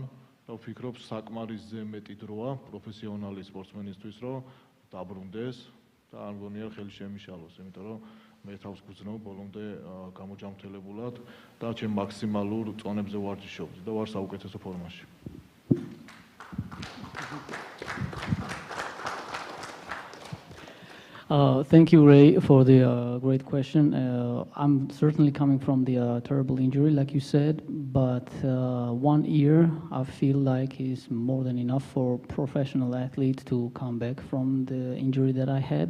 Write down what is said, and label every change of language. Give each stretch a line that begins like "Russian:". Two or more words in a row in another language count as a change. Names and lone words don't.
Georgian: და ვფიქრობ, საკმარისზე მეტი დროა პროფესიონალი სპორტსმენისთვის, რომ დაბრუნდეს და არ მგონია ხელი შემიშალოს, იმიტომ რომ მე თავს გვძნობ ბოლომდე გამოჯამრთელებულად და ჩემ მაქსიმალურ წონებზე ვარჯიშობდი და ვარ საუკეთესო ფორმაში.
English: Thank you, Ray, for the great question. I'm certainly coming from the terrible injury, like you said, but 1 year I feel like is more than enough for professional athletes to come back from the injury that I had.